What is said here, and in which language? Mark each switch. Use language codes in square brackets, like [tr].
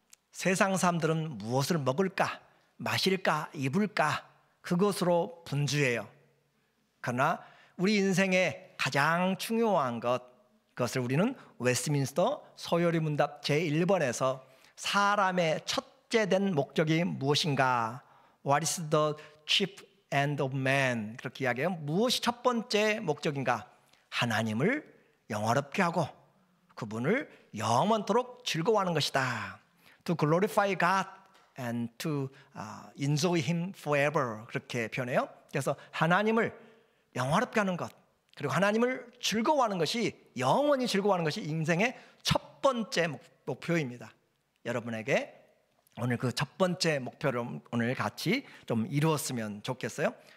[ko] 세상 사람들은 무엇을 먹을까, 마실까, 입을까, 그것으로 분주해요. 그러나 우리 인생의 가장 중요한 그것을 우리는 웨스트민스터 소요리 문답 제1번에서 사람의 첫째 된 목적이 무엇인가? [en] What is the chief end of man? [ko] 그렇게 이야기해요. 무엇이 첫 번째 목적인가? 하나님을 영화롭게 하고 그분을 영원토록 즐거워하는 것이다. [en] To glorify God and to enjoy Him forever. [ko] 그렇게 표현해요. 그래서 하나님을 영화롭게 하는 것, 그리고 하나님을 즐거워하는 것이, 영원히 즐거워하는 것이 인생의 첫 번째 목표입니다. 여러분에게 오늘 그 첫 번째 목표를 오늘 같이 좀 이루었으면 좋겠어요.